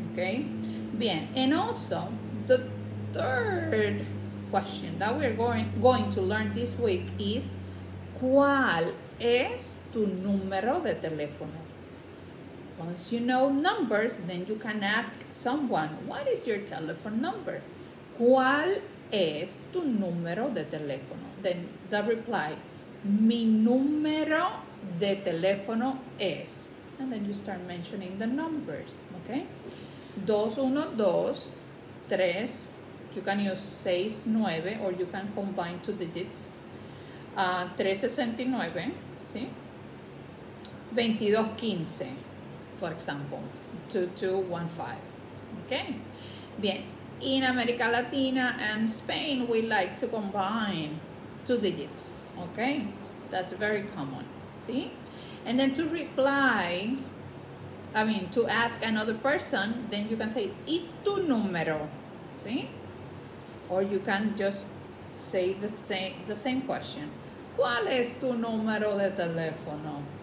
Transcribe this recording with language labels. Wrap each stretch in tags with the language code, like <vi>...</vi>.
<en>Okay, bien. And also, the third question that we're going to learn this week is</en> <es>¿cuál es tu número de teléfono?</es> <en>Once you know numbers, then you can ask someone, what is your telephone number?</en> <es>¿Cuál es tu número de teléfono?</es> <en>Then the reply,</en> <es>mi número de teléfono es.</es> <en>And then you start mentioning the numbers, okay? 212, 3, you can use 69 or you can combine two digits. 369, ¿sí? 2215, for example, 2215, okay? Bien, in America Latina and Spain, we like to combine two digits, okay? That's very common, see? And then to reply, to ask another person, then you can say,</en> <es>¿y tu número?</es> <en>See? Or you can just say the same question.</en> <es>¿Cuál es tu número de teléfono?</es>